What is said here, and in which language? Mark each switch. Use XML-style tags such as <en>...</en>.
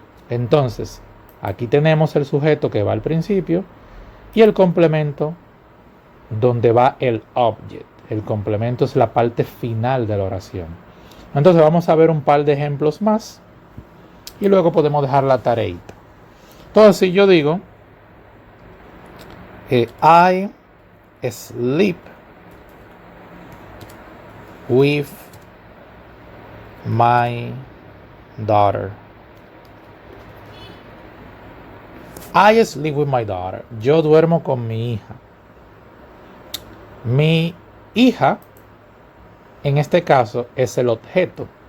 <es>Entonces, aquí tenemos el sujeto que va al principio y el complemento donde va el object. El complemento es la parte final de la oración. Entonces vamos a ver un par de ejemplos más y luego podemos dejar la tareita. Entonces si yo digo</es> <en>I sleep with my daughter. I sleep with my daughter.</en> <es>Yo duermo con mi hija. Mi hija, en este caso, es el objeto.</es>